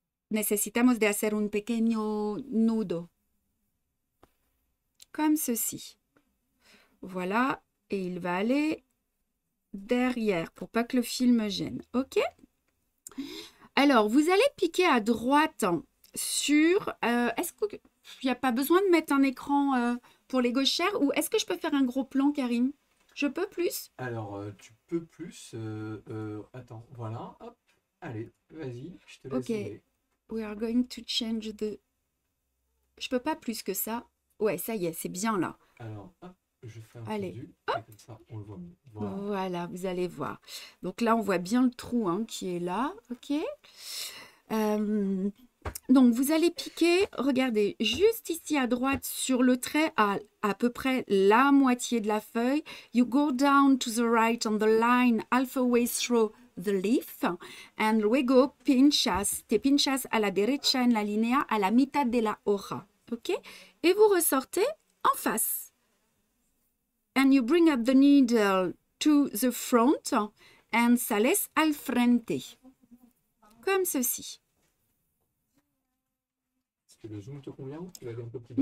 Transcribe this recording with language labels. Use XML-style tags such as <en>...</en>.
<es>Necesitamos de hacer un pequeño nudo.</es> <fr>Comme ceci. Voilà. Et il va aller derrière pour pas que le fil me gêne. OK? Alors, vous allez piquer à droite sur... est-ce qu'il n'y a pas besoin de mettre un écran pour les gauchères ou est-ce que je peux faire un gros plan, Karim? Je peux plus? Alors, tu peux plus. Attends, voilà. Hop. Allez, vas-y, je te laisse. OK.</fr> <en>We are going to change the...</en> <fr>Je peux pas plus que ça. Ouais, ça y est, c'est bien là. Alors, hop. Je fais un Allez. fondu, et comme ça, on le voit mieux. Voilà. Voilà, vous allez voir. Donc là, on voit bien le trou hein, qui est là. OK. Donc, vous allez piquer, regardez, juste ici à droite sur le trait à peu près la moitié de la feuille.</fr> <en>You go down to the right on the line halfway through the leaf.</en> <es>And luego pinchas, te pinchas a la derecha en la línea a la mitad de la hoja. OK.</es> <fr>Et vous ressortez en face.</fr> <en>And you bring up the needle to the front and</en> <es>sales al frente.</es> <fr>Comme ceci. Est-ce que le zoom te convient ou tu vas aller un peu plus bas?</fr>